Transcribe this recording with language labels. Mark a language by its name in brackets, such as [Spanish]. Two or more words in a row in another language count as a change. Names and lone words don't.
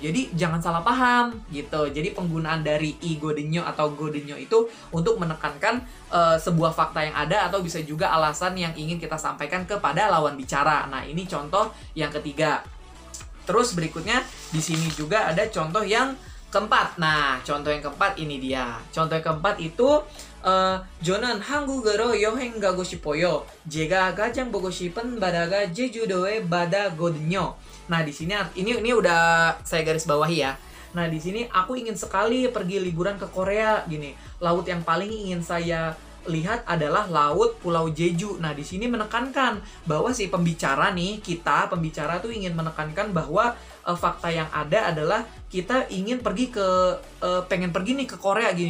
[Indonesian] Jadi jangan salah paham gitu. Jadi penggunaan dari [Korean] 이거든요 [Indonesian] atau godenyo itu untuk menekankan sebuah fakta yang ada atau bisa juga alasan yang ingin kita sampaikan kepada lawan bicara. Nah, ini contoh yang ketiga. Terus berikutnya di sini juga ada contoh yang keempat. Nah, contoh yang keempat ini dia. Contoh yang keempat itu [Korean] 저는 한국으로 여행 가고 싶어요. 제가 가장 보고 싶은 바다가 제주도의 바다거든요. [Indonesian] Nah, di sini ini udah saya garis bawahi ya. Nah, di sini aku ingin sekali pergi liburan ke Korea gini. Laut yang paling ingin saya lihat adalah laut Pulau Jeju. Nah, di sini menekankan bahwa si pembicara tuh ingin menekankan bahwa fakta yang ada adalah kita ingin pergi pengen pergi nih ke Korea gini.